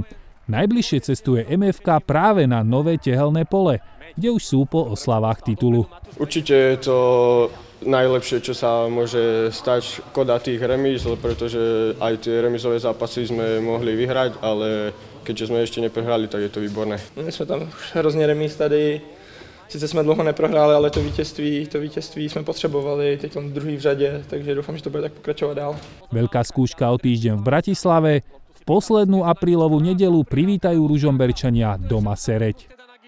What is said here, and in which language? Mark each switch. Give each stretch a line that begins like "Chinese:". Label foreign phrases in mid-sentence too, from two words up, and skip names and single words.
Slovak: Najbližšie cestuje MFK práve na Nové Tehelné Pole, kde už sú po oslavách titulu. Určite je to najlepšie, čo sa môže stať škoda tých remíz, pretože aj tie remízové zápasy sme mohli vyhrať, ale keďže sme ešte neprehrali, tak je to výborné.
Czech: My sme tam hrozně remíz tady. Sice jsme dlouho neprohráli, ale to vítězství jsme potřebovali, teď on druhý v řadě, takže doufám, že to bude tak pokračovat dál.
Slovak: Veľká skúška o týždeň v Bratislave. V poslednú aprílovú nedeľu privítajú Ružomberčania doma Sereď.